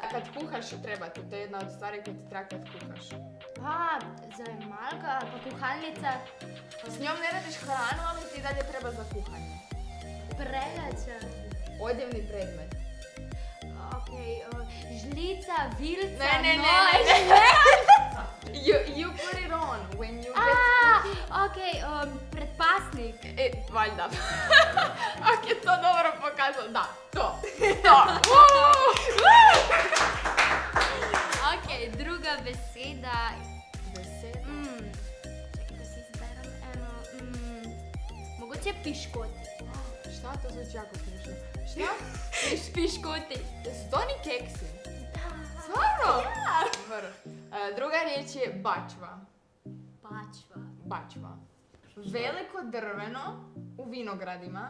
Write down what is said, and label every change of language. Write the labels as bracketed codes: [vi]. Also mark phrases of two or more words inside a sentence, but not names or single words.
[hr] Kad kuhaš treba ti, to je jedna od stvari koje ti treba kad kuhaš. [sl] Zajemalka, pa kuhalnica. [hr] S njom ne radiš hranu, ali ti dalje treba za kuhanje. Pregača. Odjevni predmet. [sl] Okej, žlica, vilca, Ne. nož. [en] You put it on when you get... [sl] Okej, predpasnik. [hr] Valjda. Ako je to dobro pokazalo, da, to. [sl] Okej, druga beseda. Beseda. Čekaj, da si izberem eno. Mogoče piškoti. [hr] Šta to zvuči jako smiješno? Šta? [sl] Piškoti. [hr] Jesu to oni keksi? Da. Stvarno? [sl] Ja. [hr] Vrh. Druga riječ je bačva. Bačva. Veliko drveno u vinogradima.